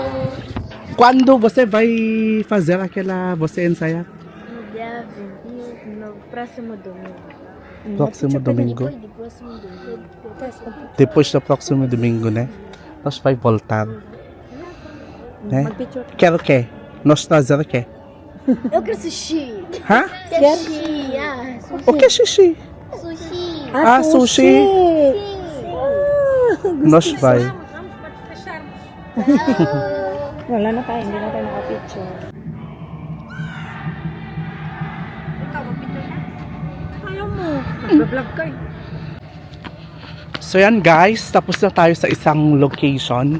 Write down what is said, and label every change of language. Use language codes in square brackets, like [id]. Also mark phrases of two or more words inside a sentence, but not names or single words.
[pt] Quando você vai fazer aquela você ensaiar? No dia 20, no próximo domingo. Próximo domingo. Depois do próximo domingo. Depois do próximo domingo, né? Nós vai voltar. Né? [tl] Mag-picture. [pt] Quero o quê? Nós trazer o quê? Eu quero sushi. Hã? Sushi. Ah, sushi. O que é xixi? Sushi. Ah, sushi. Nós vai. [tl] Wala na tayo, hindi na tayo nakapicture. Ikaw, mag-picture na? Ayaw mo. Nag-vlog ka eh. So yan, guys, tapos na tayo sa isang location.